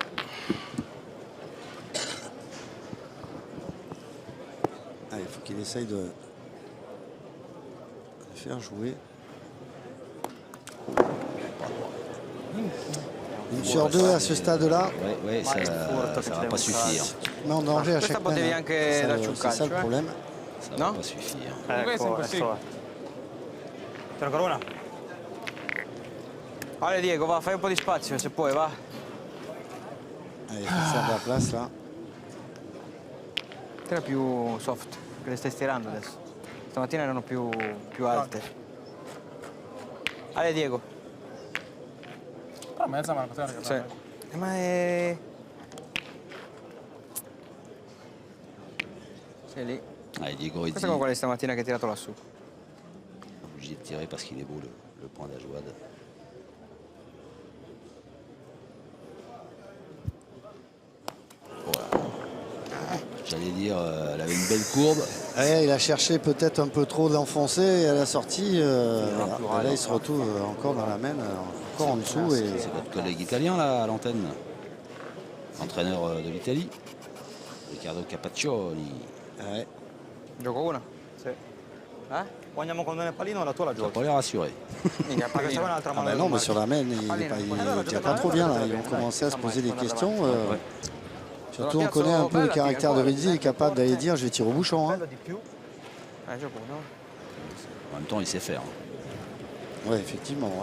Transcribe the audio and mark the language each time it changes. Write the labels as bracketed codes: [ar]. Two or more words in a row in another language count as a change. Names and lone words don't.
[fr] Allez, il faut qu'il essaye de faire jouer. Une sur deux à ce stade-là. Oui, ça ne va pas suffire. Mais en danger à chaque fois. C'est ça le problème. Ça ne va pas suffire. [it] C'è ancora una? Allez Diego, va, fai un po' di spazio se puoi, va. [fr] Allez, ça à la place là. [it] Tira più soft, che le stai stirando adesso. Stamattina erano più alte. [fr] Allez Diego. [it] Però mezza mano poteva Sì. Ma è... Sei lì. [fr] Allez, Diego, il [it] Questa è come quella di stamattina che hai tirato lassù. [fr] obligé de tirer parce qu'il est beau le point d'Ajouad. Voilà. J'allais dire, elle avait une belle courbe. Ouais, il a cherché peut-être un peu trop d'enfoncer et à la sortie, voilà. Et là il se retrouve encore dans la main, encore en dessous. C'est notre collègue italien là à l'antenne, entraîneur de l'Italie, Riccardo Capaccioni. Ouais. [it] Gioco una? Sì. O andiamo con il pallino o la tua la [fr] Ça [it] giochi? [fr] pas l'air rassuré. Ah bah non, mais sur la main, il tient pas trop bien là. Ils ont commencé à se poser des questions. Surtout on connaît un peu le caractère de Rizzi, il est capable d'aller dire je vais tirer au bouchon. Hein. En même temps, il sait faire. Oui, effectivement. Ouais.